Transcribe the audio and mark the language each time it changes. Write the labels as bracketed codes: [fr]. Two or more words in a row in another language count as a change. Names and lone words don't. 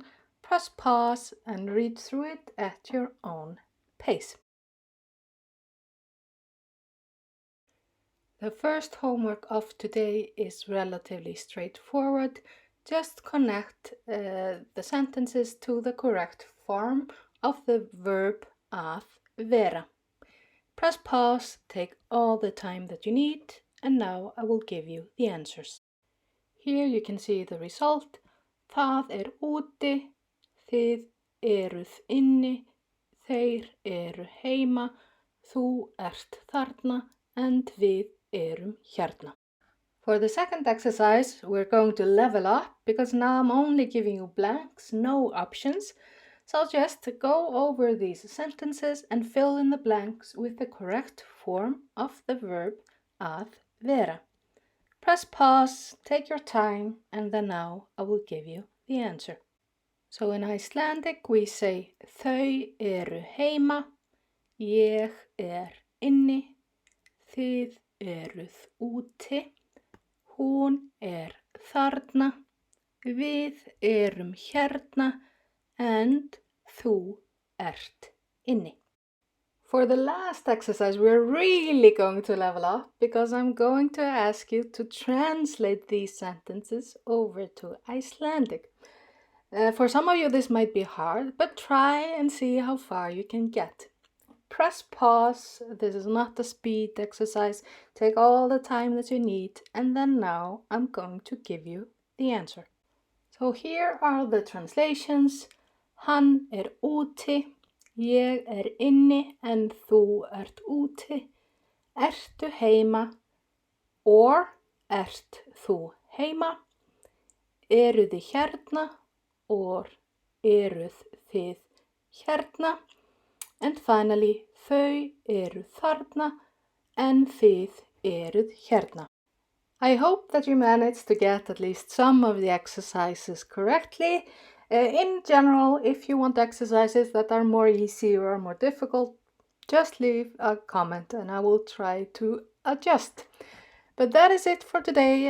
[en] Press pause and read through it at your own pace. The first homework of today is relatively straightforward. Just connect the sentences to the correct form of the verb [is] að vera. [en] Press pause, take all the time that you need, and now I will give you the answers. Here you can see the result. [is] Það úti, þið eruð inni, þeir eru heima, þú ert þarna, and við erum hérna. [en] For the second exercise, we're going to level up because now I'm only giving you blanks, no options. So just go over these sentences and fill in the blanks with the correct form of the verb [is] að vera. [en] Press pause, take your time, and then now I will give you the answer. So in Icelandic we say [is] þau eru heima, ég inni, þið eruð úti, hún þarna, við erum hérna, and þú ert inni. [en] For the last exercise, we're really going to level up because I'm going to ask you to translate these sentences over to Icelandic. For some of you, this might be hard, but try and see how far you can get. Press pause. This is not a speed exercise. Take all the time that you need, and then now I'm going to give you the answer. So here are the translations. [is] Hann úti, ég inni en þú ert úti. Ertu heima or ert þú heima? Eruð þið hérna or eruð þið hérna? [en] And finally, [is] þau eru þarna en þið eruð hérna. [en] I hope that you managed to get at least some of the exercises correctly. In general, if you want exercises that are more easy or more difficult, just leave a comment and I will try to adjust. But that is it for today.